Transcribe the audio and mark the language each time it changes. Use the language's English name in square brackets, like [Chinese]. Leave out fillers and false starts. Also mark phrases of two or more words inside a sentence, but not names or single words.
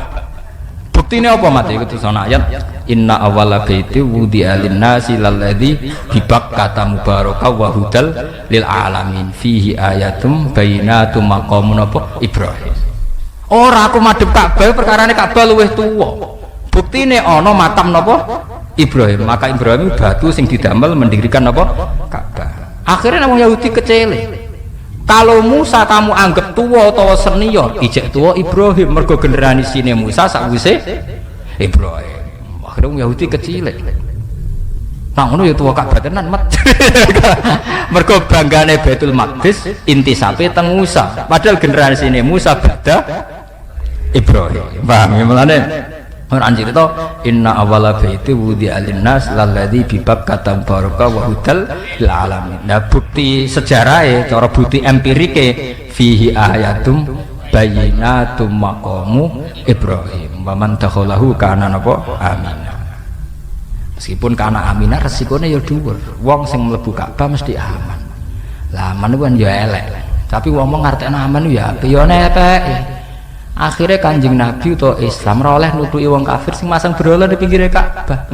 [Javanese] Buktine apa mati iku tulisan ayat [Arabic] إن أول بيت وضع للناس للذي ببكة مباركا وهدى للعالمين فيه آيات بينات مقام إبراهيم. [Javanese] Ora aku madhep Ka'bah perkarane Ka'bah luwih tuwa. Buktine ana makam napa? Ibrahim. Maka Ibrahim batu sing didamel mendirikan napa? Ka'bah. [Indonesian] Akhirnya orang Yahudi kecele. Kalau Musa kamu anggap tua atau senior, [Javanese] ijek tua Ibrahim mergo generasine Musa sakwise Ibrahim. [Indonesian] Akhirnya orang Yahudi kecile. [Javanese] Nah ngono ya tua Ka'bah tenan mat. Mergo banggane Baitul Maqdis intisape teng Musa. Padahal generasine Musa beda Ibrahim. Paham ya mulane? [Indonesian] Orang cerita [Arabic] إن أول بيت وضع للناس للذي ببكة مباركا وهدى للعالمين. [Javanese] Nah bukti sejarah cara bukti empirike [Arabic] فيه آيات بينات مقام إبراهيم ومن دخله كان napa aminah. [Javanese] Meskipun [Arabic] كان آمنا [Javanese] resikone ya dhuwur. Wong sing mlebu Ka'bah mesti aman. Lah aman ku kan ya elek. Tapi wong ngartekno aman ya apik ya nepek. Akhirnya Kanjeng Nabi atau Islam ora oleh nutuki wong kafir sing masang berhala di pinggire Ka'bah.